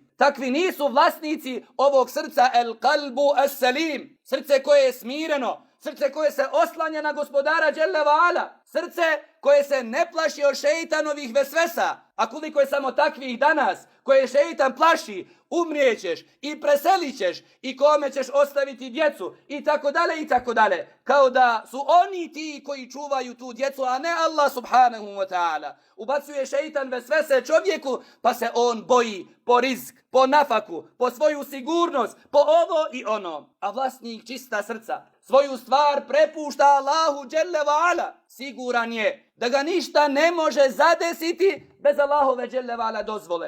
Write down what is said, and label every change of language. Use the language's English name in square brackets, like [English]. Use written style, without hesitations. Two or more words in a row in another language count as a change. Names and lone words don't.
[Bosnian] Takvi nisu vlasnici ovog srca [Arabic] القلب السليم, [Bosnian] srce koje je smireno, srce koje se oslanja na gospodara [Arabic] جل وعلا, [Bosnian] srce koje se ne plaši od šeitanovih vesvesa. A koliko je samo takvih danas koje šeitan plaši, umrijećeš i preselit ćeš i kome ćeš ostaviti djecu i tako dalje i tako dalje. Kao da su oni ti koji čuvaju tu djecu, a ne Allah [Arabic] سبحانه وتعالى. [Bosnian] Ubacuje šeitan vesvese čovjeku pa se on boji po rizk, po nafaku, po svoju sigurnost, po ovo i ono. A vlasnik čista srca svoju stvar prepušta Allahu [Arabic] جل وعلا. [Bosnian] Siguran je da ga ništa ne može zadesiti bez Allahove [Arabic] جل وعلا [Bosnian] dozvole.